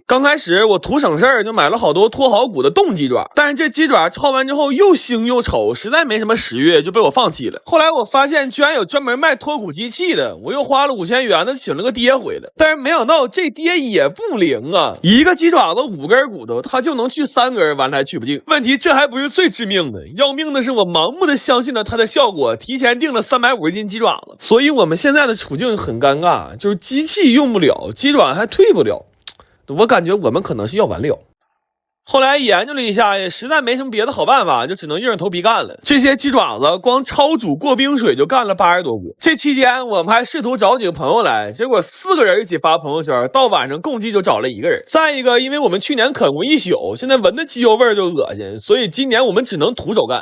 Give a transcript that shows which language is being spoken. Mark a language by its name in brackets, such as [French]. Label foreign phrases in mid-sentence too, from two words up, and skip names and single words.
[Chinese] 剛開始我圖省事兒就買了好多脫好骨的凍雞爪，但是這雞爪焯完之後又腥又醜，實在沒什麼食慾，就被我放棄了。後來我發現居然有專門賣脫骨機器的，我又花了5000元的請了個爹回來，但是沒想到這爹也不靈啊，一個雞爪子5根骨頭，他就能去3根，完了還去不進。問題這還不是最致命的，要命的是我盲目的相信了它的效果，提前訂了350斤雞爪子，所以我們現在的處境很尷尬，就是機器用不了，雞爪還退不了，我感覺我們可能是要完了。後來研究了一下，也實在没什麼別的好辦法，就只能硬着頭皮幹了。這些雞爪子光焯煮過冰水就幹了80多個。這期間我們還試圖找幾個朋友來，結果4個人一起發朋友圈，到晚上共計就找了1個人。再一個，因為我們去年啃過一宿，現在聞的雞油味就惡心，所以今年我們只能徒手幹。